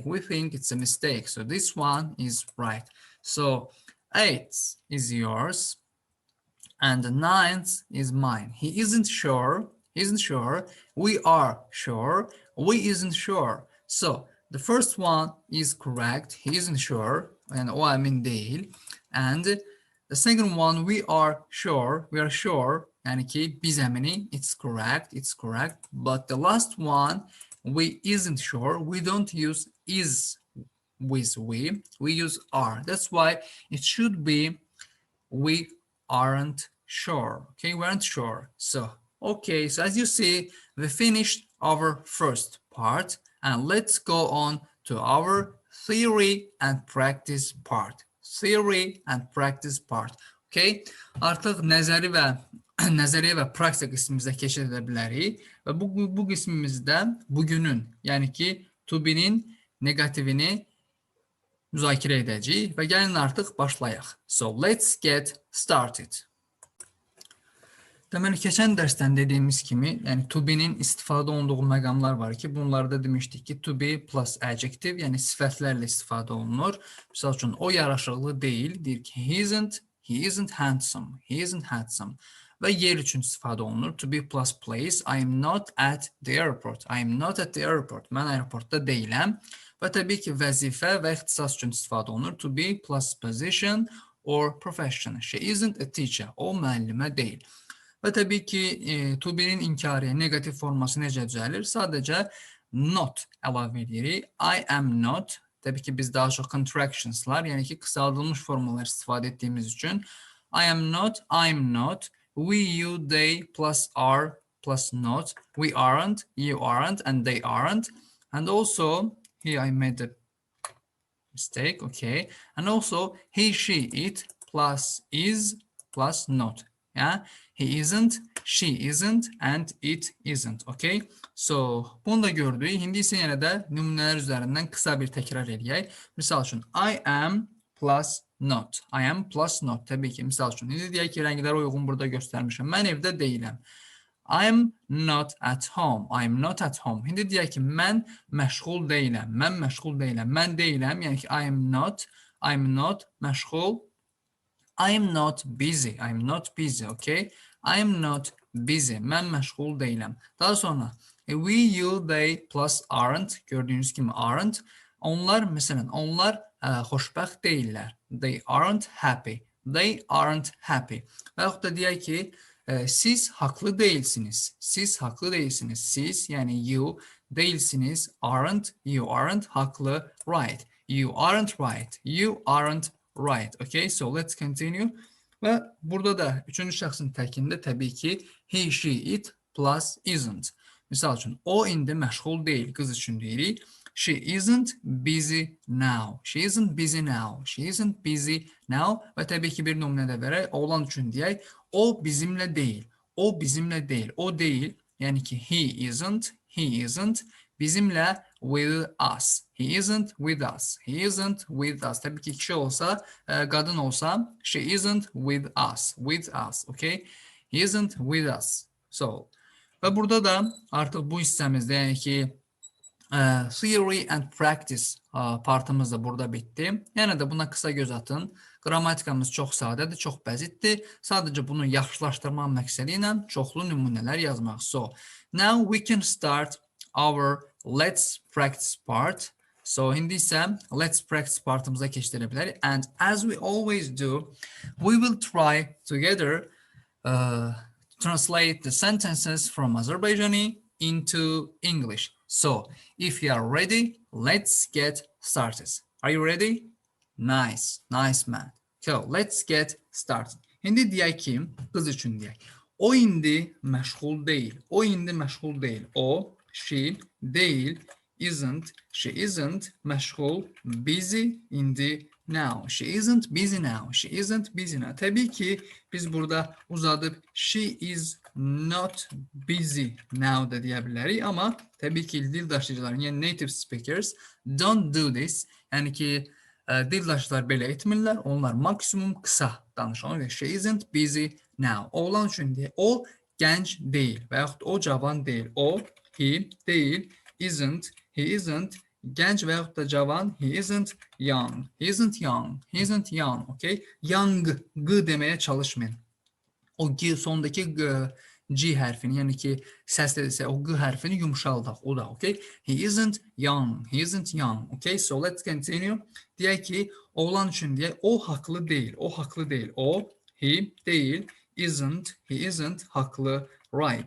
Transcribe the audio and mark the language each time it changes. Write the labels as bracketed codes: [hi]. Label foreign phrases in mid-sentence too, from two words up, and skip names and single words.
[en] We think it's a mistake. So this one is right. So 8 is yours. And the 9th is mine. He isn't sure. He isn't sure. We are sure. We isn't sure. So the first one is correct. He isn't sure. And [tr] o emin değil. [en] And the second one, we are sure. We are sure. [tr] Yani ki biz emini. [en] It's correct. It's correct. But the last one, we isn't sure. We don't use is with we. We use are. That's why it should be we aren't sure. Okay, we aren't sure. So, okay. So as you see, we finished our first part. And let's go on to our theory and practice part. Theory and practice part. Okay. [az] Artıq nəzəriyyə və praktik qismimizə keçid edə bilərik. Və bu qismimizdə bugünün, yəni ki, [en] to be- [az] nin negativini müzakirə edəcəyik və gəlin artıq başlayaq. [en] So let's get started. [az] Deməli, keçən dərsdən dediyimiz kimi, yəni [en] to be- [az] nin istifadə olunduğu məqamlar var ki, bunlarda demişdik ki, [en] to be plus adjective, [az] yəni sifətlərlə istifadə olunur. Misal üçün, o yaraşıqlı deyil, deyir ki, [en] he isn't handsome, he isn't handsome. [az] Və yer üçün istifadə olunur. [en] To be plus place, I am not at the airport, I am not at the airport. [az] Mən aeroportda deyiləm. Və təbii ki, vəzifə və ixtisas üçün istifadə olunur. [en] To be plus position or profession. She isn't a teacher, [az] o müəllimə deyil. Və təbii ki, [en] to be- [az] nin inkarı, negativ forması necə düzəlir? Sadəcə not əlavə edirik. [en] I am not. [az] Təbii ki, biz daha çox contractionslar, yəni ki, qısaldılmış formalar istifadə etdiyimiz üçün [en] I am not, I'm not, we, you, they, plus are, plus not, we aren't, you aren't, and they aren't. And also, here I made a mistake, okay. And also, he, she, it, plus is, plus not. Yeah, he isn't, she isn't, and it isn't, okay. So, [az] bunu da gördük. İndi isə yenə də nümunələr üzərindən qısa bir təkrar edək. Misal üçün, [en] I am plus not. I am plus not. [az] Təbii ki, misal üçün. İndi deyək ki, rənglərə uyğun burada göstərmişəm. Mən evdə deyiləm. [en] I'm not at home. I'm not at home. [az] İndi deyək ki, mən məşğul deyiləm. Mən məşğul deyiləm. Mən deyiləm. Yəni ki, [en] I'm not məşğul. I'm not busy. I'm not busy, okay? I'm not busy. [az] Mən məşğul deyiləm. Daha sonra [en] we, you, they plus aren't. [az] Gördüyünüz kimi aren't. Onlar, məsələn, onlar xoşbəxt deyillər. [en] They aren't happy. They aren't happy. [az] Və yaxud da deyək ki, siz haqlı deyilsiniz. Siz haqlı deyilsiniz. Siz, yəni you deyilsiniz. [en] Aren't, you aren't haqlı. Right. You aren't right. You aren't right. Okay, so let's continue. [az] Və burada da üçüncü şəxsin təkində təbii ki, [en] he, she, it plus isn't. [az] Misal üçün, o indi məşğul deyil, qız üçün deyirik. [en] She isn't busy now. She isn't busy now. She isn't busy now. [az] Və təbii ki, bir nümunə də verək. Oğlan üçün deyək, o bizimlə deyil. O bizimlə deyil. O deyil. Yəni ki, [en] he isn't. He isn't. Bizimlə with us. He isn't with us. He isn't with us. [az] Təbii ki, kişi olsa, qadın olsa, [en] she isn't with us. With us, okay? He isn't with us. So, [az] və burada da artıq bu hissəmizdə, yəni ki, [en] theory and practice [az] partımız da burada bitdi. Yəni də buna qısa göz atın. Qrammatikamız çox sadədir, çox bəzitdir. Sadəcə bunu yaxşılaşdırmaq məqsədi ilə çoxlu nümunələr yazmaq. [en] So, now we can start our let's practice part. So, [az] indi isə [en] let's practice [az] partımıza keçdirə bilərik. [en] And as we always do, we will try together translate the sentences from Azerbaijani into English. So, if you are ready, let's get started. Are you ready? Nice, nice man. So, let's get started. [az] İndi deyək ki, qız üçün deyək. O indi məşğul deyil. O indi məşğul deyil. O, she, deyil, [en] isn't, she isn't, məşğul, busy, indi, now. She isn't busy now. She isn't busy now. [az] Təbii ki, biz burada uzadıb [en] she is not busy now [az] da deyə bilərik. Amma təbii ki, dil daşıyıcıların, yəni [en] native speakers don't do this. [az] Yəni ki, dil daşıyıcılar belə etmirlər. Onlar maksimum qısa danışırlar. [en] She isn't busy now. [az] Oğlan üçün deyək, o gənc deyil və yaxud o cavan deyil. O, he deyil, [en] isn't, he isn't, [az] gənc və yaxud da cavan, [en] he isn't young, he isn't young, he isn't young, okay? Young, [az] g deməyə çalışmayın. O g, sondaki g hərfini, yəni ki, səslə desə, o g hərfini yumşaldaq, o da, [en] okay? He isn't young, he isn't young, okay? So, let's continue. [az] Deyək ki, oğlan üçün deyək, o haqlı deyil, o haqlı deyil, o, he deyil, [en] isn't, he isn't, haqlı, right.